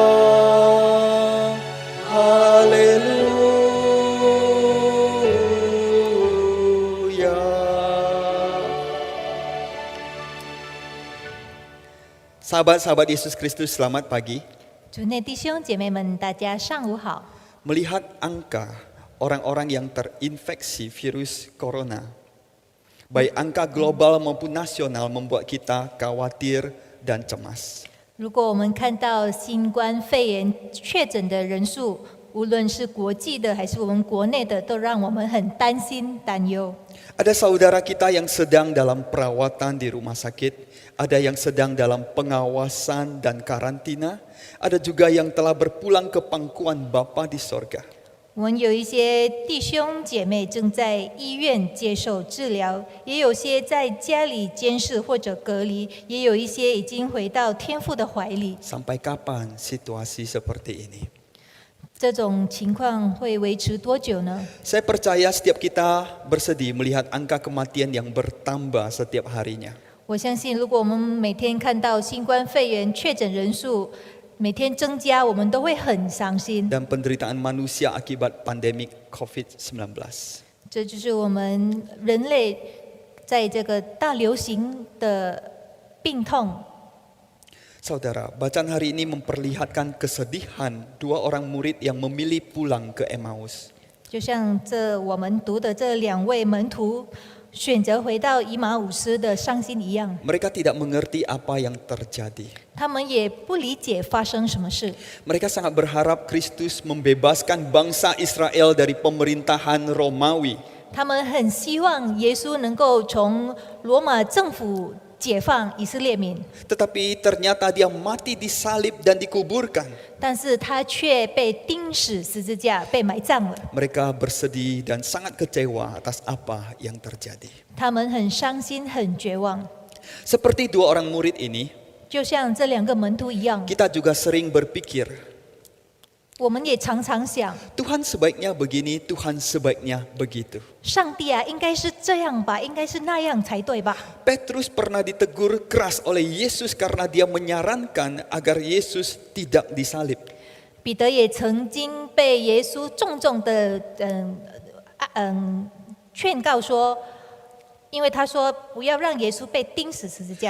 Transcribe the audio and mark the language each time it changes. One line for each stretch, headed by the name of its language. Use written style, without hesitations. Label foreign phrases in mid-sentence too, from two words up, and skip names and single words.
Indonesian: Haleluya. Sahabat-sahabat Yesus Kristus, selamat pagi.
Chinese: 主内弟兄姐妹们，大家上午好。
Indonesian: Melihat angka orang-orang yang terinfeksi virus corona. Baik angka global maupun nasional membuat kita khawatir dan cemas.
Chinese: 如果我们看到新冠肺炎确诊的人数，无论是国际的还是我们国内的，都让我们很担心担忧。
Indonesian: Ada saudara kita yang sedang dalam perawatan di rumah sakit, ada yang sedang dalam pengawasan dan karantina, ada juga yang telah berpulang ke pangkuan Bapa di sorga.
Chinese: 我们有一些弟兄姐妹正在医院接受治疗，也有些在家里监视或者隔离，也有一些已经回到天父的怀里。
Indonesian: Sampai kapan situasi seperti ini?
Chinese: 这种情况会维持多久呢？
Indonesian: Saya percaya setiap kita bersedih melihat angka kematian yang bertambah setiap harinya.
Chinese: 我相信，如果我们每天看到新冠肺炎确诊人数每天增加，我们都会很伤心。
Indonesian: Dan penderitaan manusia akibat pandemik COVID-19.
Chinese: 这就是我们人类在这个大流行的病痛。
Indonesian: Saudara, bacaan hari ini memperlihatkan kesedihan dua orang murid yang memilih pulang ke Emmaus.
Chinese: 就像我们读的这两位门徒选择回到以马忤斯的伤心一样，
Indonesian: Mereka tidak mengerti apa yang terjadi.
Chinese: 他们也不理解发生什么事。
Indonesian: Mereka sangat berharap Kristus membebaskan bangsa Israel dari pemerintahan Romawi.
Chinese: 他们很希望耶稣能够从罗马政府解放以色列民，
Indonesian: Tetapi ternyata dia mati disalib dan dikuburkan.
Chinese: 但是他却被钉死十字架，被埋葬了。
Indonesian: Mereka bersedih dan sangat kecewa atas apa yang terjadi.
Chinese: 他们很伤心，很绝望，
Indonesian: Seperti dua orang murid ini,
Chinese: 就像这两个门徒一样。
Indonesian: kita juga sering berpikir,
Chinese: 我们也常常想，
Indonesian: Tuhan sebaiknya begini, Tuhan sebaiknya begitu.
Chinese: 上帝啊，应该是这样吧，应该是那样才对吧？
Indonesian: Petrus pernah ditegur keras oleh Yesus karena dia menyarankan agar Yesus tidak disalib.
Chinese: 彼得也曾经被耶稣重重的劝告说，因为他说不要让耶稣被钉死十字架。